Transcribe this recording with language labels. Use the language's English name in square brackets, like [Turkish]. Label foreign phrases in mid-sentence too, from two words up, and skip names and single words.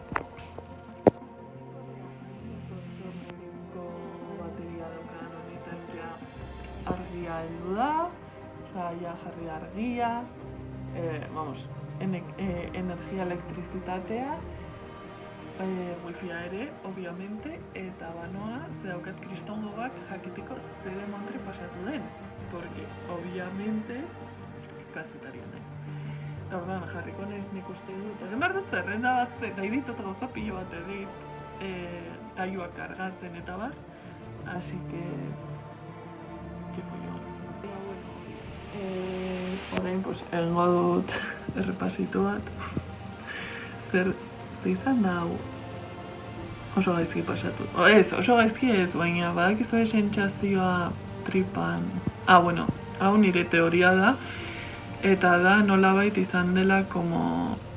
[Basque] Bateria daukan honetan ja argia heldu da, ja jarri argia, energia elektrizitatea, wifia ere, obviamente, eta banoa, ze daukat kristongoak jakiteko ze demontre pasatu den. [Spanish] Porque, obviamente, [Basque] kazetaria naiz. Eta orduan jarriko naiz nik uste dut. Egin behar dut zerrenda bat, nahi ditut gauza pilo bat egin, gailuak kargatzen eta bar. [Spanish] Así que... ¿Qué follón? [Basque] Orain, pues, egingo dut errepasito bat. Zer izan da hau oso gaizki pasatu. Oso gaizki ez, baina badakizu sentsazioa tripan. Bueno, hau nire teoria da, eta da nolabait izan dela como...